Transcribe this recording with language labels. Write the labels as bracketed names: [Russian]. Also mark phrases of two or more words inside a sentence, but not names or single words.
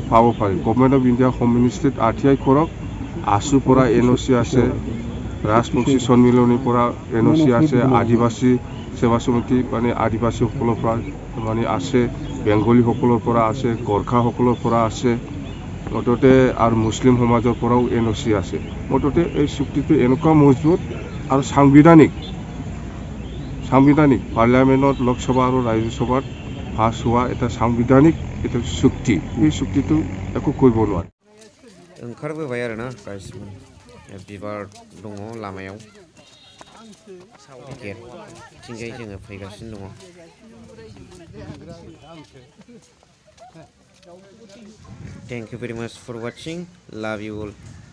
[Assamese] পাব পাৰে [English] Government of India Home Ministry [Assamese] RTI কৰক ASUৰ পৰা NOC আছে ৰাজবংশী সন্মিলনীৰ পৰা NOC আছে আদিবাসী সেৱা সমিতি মানে আদিবাসীসকলৰ পৰা মানে আছে বেংগলীসকলৰ পৰা আছে গোৰ্খাসকলৰ পৰা আছে মুঠতে আৰু মুছলিম সমাজৰ পৰাও NOC আছে মুঠতে এই চুক্তিটো এনেকুৱা মজবুত আৰু সাংবিধানিক পাৰ্লিয়ামেণ্টত লোকসভা আৰু ৰাজ্যসভাত পাছ হোৱা এটা সাংবিধানিক এটা চুক্তি এই চুক্তিটো একো কৰিব নোৱাৰে [Bodo] ओंखारबोबाय आरोना गाइस बिबार दङ लामायाव गेटथिंजाय जोङो फैगासिनो दङ [English] Thank you very much for watching. Love you all.